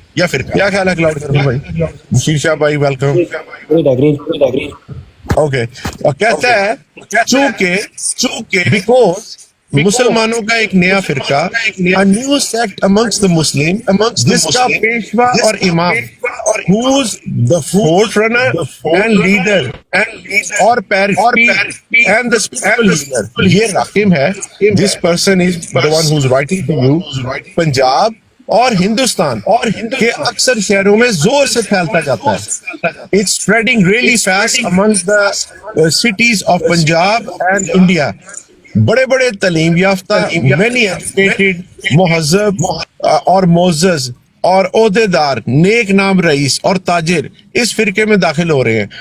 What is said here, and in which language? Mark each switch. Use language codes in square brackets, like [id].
[ur] کیا خیال ہے کلاؤڈ کرنے بھائی؟ بشیر شاہ بھائی ویلکم. اوکے, اور کہتا ہے چونکہ [en] because [ur] مسلمانوں کا ایک نیا فرقہ, [en] a new sect amongst the Muslim, [ur] جس کا پیشوا اور امام [en] who's the forerunner and leader or Parsi and the spiritual leader. [ur] یہ راکم ہے. [en] This person is the one who's writing to you. [ur] Punjab اور ہندوستان کے اکثر شہروں میں زور سے پھیلتا جاتا ہے. [en] It's spreading really fast amongst the cities of Punjab and India. [ur] بڑے بڑے تعلیم یافتہ, [en] many educated, [ur] مہذب اور معزز اور عہدے دار, نیک نام رئیس اور تاجر اس فرقے میں داخل ہو رہے ہیں.